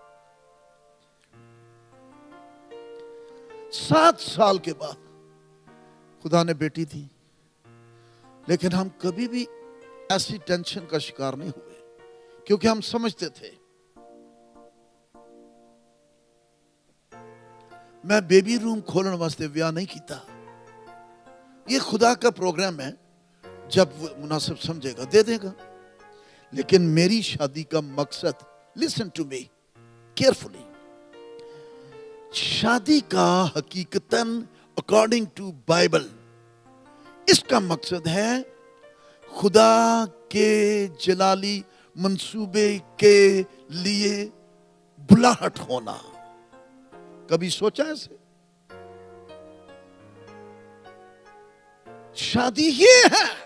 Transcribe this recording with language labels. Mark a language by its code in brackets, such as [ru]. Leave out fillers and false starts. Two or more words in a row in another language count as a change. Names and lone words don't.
[ur] 7 سال کے بعد خدا نے بیٹی دی, لیکن ہم کبھی بھی ایسی ٹینشن کا شکار نہیں ہوئے, کیونکہ ہم سمجھتے تھے میں [en] baby room [pa] کھولنے واسطے ویاہ نہیں کیتا. [ur] یہ خدا کا پروگرام ہے, جب وہ مناسب سمجھے گا دے دے گا. لیکن میری شادی کا مقصد, [en] listen to me carefully, [ur] شادی کا حقیقتاً [en] according to Bible [ur] اس کا مقصد ہے خدا کے جلالی منصوبے کے لیے بلاہٹ ہونا. کبھی سوچا ایسے؟ شادی یہ ہے.